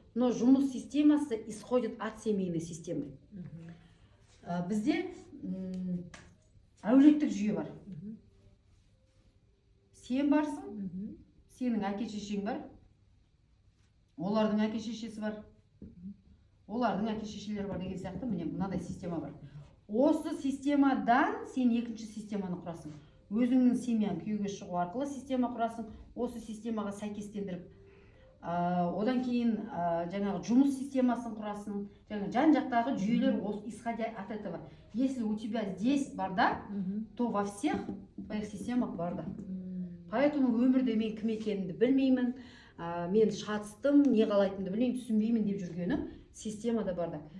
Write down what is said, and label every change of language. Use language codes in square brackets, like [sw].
[kk] Но жұмыс системасы [ru] исходит от семейной системы. [kk] Бізде әулеттік жүйе бар. Сен барсың, сенің әке-шешең бар, олардың әке-шешесі бар, олардың әке-шешелері бар деген сияқты, міне мынадай система бар. Осы системадан сен екінші системаны құрасың. Өзіңнің семьяң күйеуге шығу арқылы система құрасың, осы системаға сәйкестендіріп, одан кейін жаңағы жұмыс системасын құрасың, жаңағы жан-жақтағы жүйелер [ru] исходя от этого. Если у тебя здесь [kk] бар да, [ru] то во всех твоих системах бар да. [kk] Поэтому өмірде мен кім екенімді білмеймін, мен шатыстым, не қалайтынымды білмеймін, түсінбеймін деп жүргенім системада бар да.